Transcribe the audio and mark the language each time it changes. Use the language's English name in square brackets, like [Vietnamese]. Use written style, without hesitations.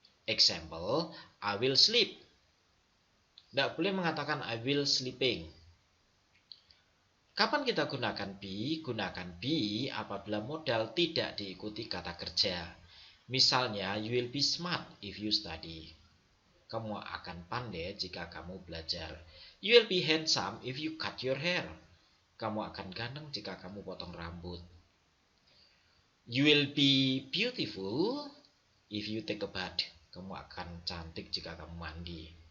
[English] Example, I will sleep. [Indonesian] Tidak boleh mengatakan [English] I will sleeping. [Indonesian] Kapan kita gunakan be? Gunakan be apabila modal tidak diikuti kata kerja. [English] Misalnya, you will be smart if you study. [Indonesian] Kamu akan pandai jika kamu belajar. [English] You will be handsome if you cut your hair. [Indonesian] Kamu akan ganteng jika kamu potong rambut. [English] You will be beautiful if you take a bath. [Indonesian] Kamu akan cantik jika kamu mandi.